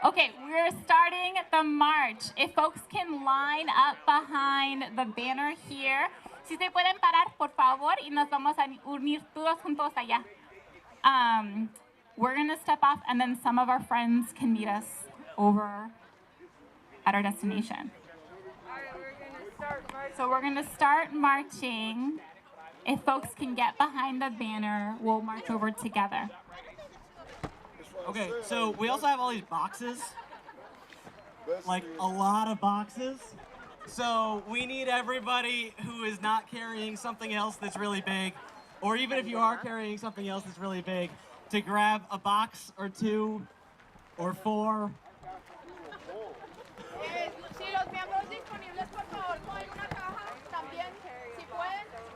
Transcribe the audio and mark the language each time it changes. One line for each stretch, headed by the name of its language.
English: Okay, we're starting the march. If folks can line up behind the banner here.
Spanish: Si se pueden parar, por favor, y nos vamos a unir todos juntos allá.
English: We're going to step off, and then some of our friends can meet us over at our destination. So we're going to start marching. If folks can get behind the banner, we'll march over together. Okay, so we also have all these boxes, like a lot of boxes. So we need everybody who is not carrying something else that's really big, or even if you are carrying something else that's really big, to grab a box or two or four.
Spanish: Si los miembros disponibles, por favor, cogen una caja también, si pueden.